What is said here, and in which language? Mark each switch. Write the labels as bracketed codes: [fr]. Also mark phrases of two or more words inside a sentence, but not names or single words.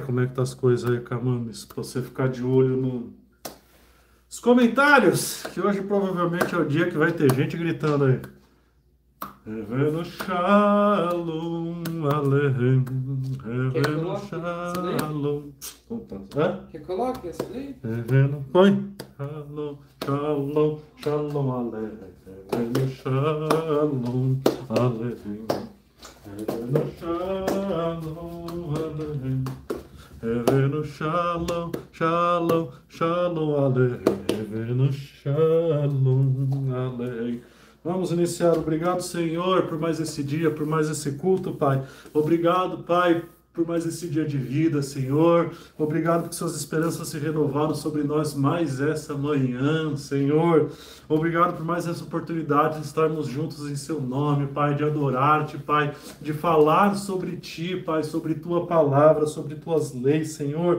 [pt] Como é que tá as coisas aí, Camames? Pra você ficar de olho nos comentários, que hoje provavelmente é o dia que vai ter gente gritando aí. [he] הבאנו שלום עליכם. הבאנו שלום. [pt] Opa. Quer colocar essa daí? Evenu, põe. [he] שלום, שלום, שלום עליכם. הבאנו שלום עליכם. הבאנו שלום עליכם. הבאנו שלום, שלום, שלום עליכם. הבאנו שלום עליכם. [pt] Vamos iniciar. Obrigado, Senhor, por mais esse dia, por mais esse culto, Pai. Obrigado, Pai, por mais esse dia de vida, Senhor. Obrigado porque suas esperanças se renovaram sobre nós mais essa manhã, Senhor. Obrigado por mais essa oportunidade de estarmos juntos em seu nome, Pai, de adorar-te, Pai, de falar sobre ti, Pai, sobre tua palavra, sobre tuas leis, Senhor.